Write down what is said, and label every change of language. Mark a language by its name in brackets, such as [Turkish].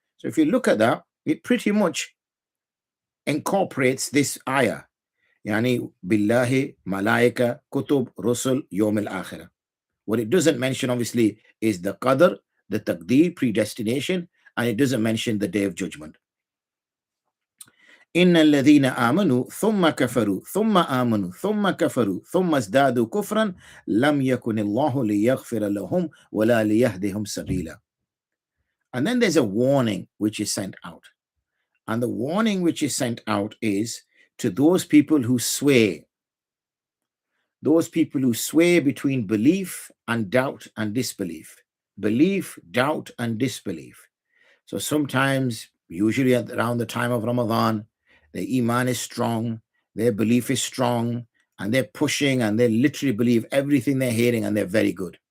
[English] So if you look at that, it pretty much incorporates this ayah. [Arabic] Yani billahi, malaika, kutub, rusul, yawmil akhir. [English] What it doesn't mention, obviously, is the qadr, the taqdeer, predestination, and it doesn't mention the day of judgment. [Arabic] إن الذين آمنوا ثم كفروا ثم آمنوا ثم كفروا ثم ازدادوا كفرا لم يكن الله ليغفر لهم ولا ليهدهم سبيلا. [English] And then there's a warning which is sent out. And the warning which is sent out is to those people who sway, between belief and doubt and disbelief. Belief, doubt, and disbelief. So sometimes, usually around the time of Ramadan, their iman is strong, their belief is strong, and they're pushing and they literally believe everything they're hearing, and they're very good.